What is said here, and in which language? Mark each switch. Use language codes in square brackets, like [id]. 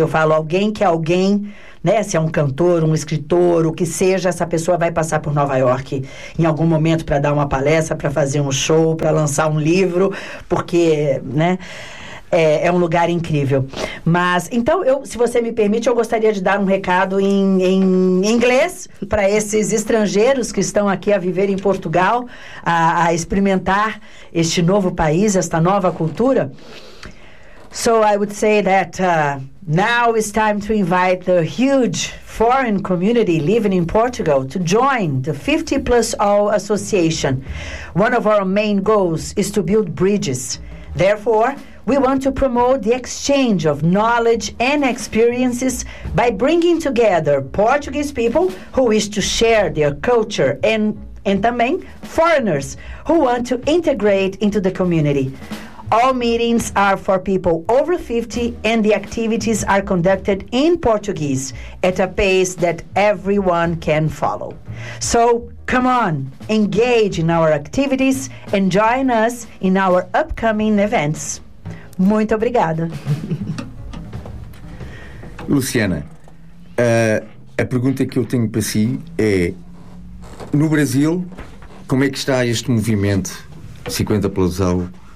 [pt] Eu falo, alguém que é alguém, né? Se é um cantor, um escritor, o que seja, essa pessoa vai passar por Nova York em algum momento para dar uma palestra, para fazer um show, para lançar um livro, porque, né, é um lugar incrível. Mas, então, se você me permite, eu gostaria de dar um recado em inglês para esses estrangeiros que estão aqui a viver em Portugal, a experimentar este novo país, esta nova cultura. [en] So I would say that now it's time to invite the huge foreign community living in Portugal to join the 50 plus all association. One of our main goals is to build bridges. Therefore, we want to promote the exchange of knowledge and experiences by bringing together Portuguese people who wish to share their culture and [pt] também [en] foreigners who want to integrate into the community. All meetings are for people over 50 and the activities are conducted in Portuguese at a pace that everyone can follow. So, come on, engage in our activities and join us in our upcoming events. [pt] Muito obrigada. Luciana, a pergunta que eu tenho para si é, no Brasil, como é que está este movimento 50 plus ao?